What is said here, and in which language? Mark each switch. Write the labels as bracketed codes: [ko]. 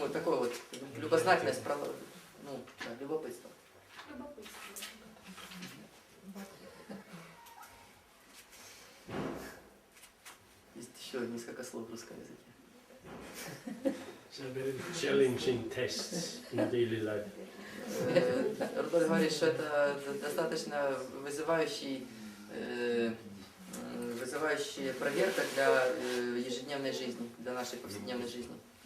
[ru] Ну, такое вот, любознательность, ну, да, любопытство. Любопытство. Есть еще несколько слов в русском языке. [en] So very challenging tests in daily life. [ru] Рудольф говорит, что это достаточно вызывающая проверка для ежедневной жизни, для нашей повседневной жизни.